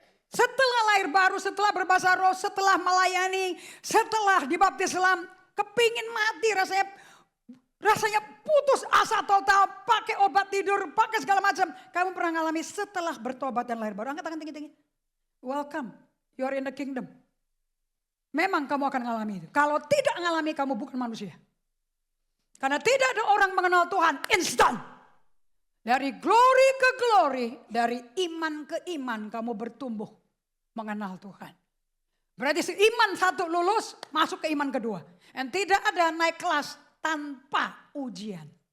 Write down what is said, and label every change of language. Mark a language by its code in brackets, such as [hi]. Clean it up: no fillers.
[id] Setelah lahir baru, setelah berbahasa roh, setelah melayani, setelah dibaptis Islam, kepingin mati rasanya putus asa total, pakai obat tidur, pakai segala macam. Kamu pernah ngalami setelah bertobat dan lahir baru? Angkat tangan tinggi-tinggi. [en] Welcome, you are in the kingdom. [id] Memang kamu akan ngalami itu. Kalau tidak ngalami kamu bukan manusia. Karena tidak ada orang mengenal Tuhan instan. Dari glory ke glory, dari iman ke iman kamu bertumbuh mengenal Tuhan. Berarti iman satu lulus, masuk ke iman kedua. Dan tidak ada naik kelas tanpa ujian.